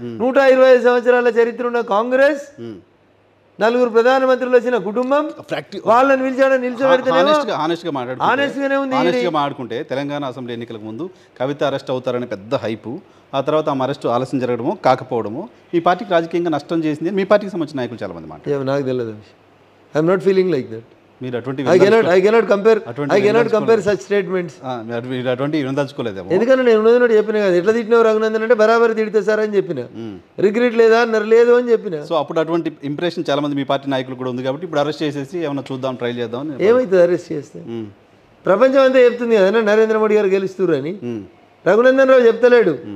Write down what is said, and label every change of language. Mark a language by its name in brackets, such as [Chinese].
[Telugu] 125 సంవత్సరాల చరిత్ర ఉన్న కాంగ్రెస్, 4 ప్రధానమంత్రులు వచ్చిన కుటుంబం, వాళ్ళని పిలిచాడని నిల్చోబెడితేనే ఉంది. మాట్లాడుకుంటే తెలంగాణ అసెంబ్లీ ఎన్నికలకు ముందు కవిత అరెస్ట్ అవుతారని పెద్ద హైపు, ఆ తర్వాత ఆమె అరెస్ట్ ఆలస్యం జరగడమో కాకపోవడమో ఈ పార్టీకి రాజకీయంగా నష్టం చేసింది. మీ పార్టీకి సంబంధించిన నాయకులు చాలా మంది మాట. నాకు తెలియదు. [English] I'm not feeling like that. [Telugu] మీరు అటువంటి [English] I cannot compare such statements. [Telugu] మీరు అటువంటి వినదలుచుకోలేదేమో. ఎందుకంటే నేను ఉన్నది చెప్పిన కదా, ఎట్లా తిట్టినావు రఘునందన్ అంటే బరాబర్ తిడితే సార్ అని చెప్పిన. రిగ్రెట్ లేదా అన్నారు, లేదు అని చెప్పిన. సో అప్పుడు అటువంటి ఇంప్రెషన్ చాలా మంది మీ పార్టీ నాయకులు కూడా ఉంది కాబట్టి ఇప్పుడు అరెస్ట్ చేసేసి ఏమైనా చూద్దాం, ట్రై చేద్దాం. ఏమవుతుంది అరెస్ట్ చేస్తే? ప్రపంచం అంతా చెప్తుంది కదా నరేంద్ర మోడీ గారు గెలుస్తారు అని. రఘునందన్ రావు చెప్తలేడు.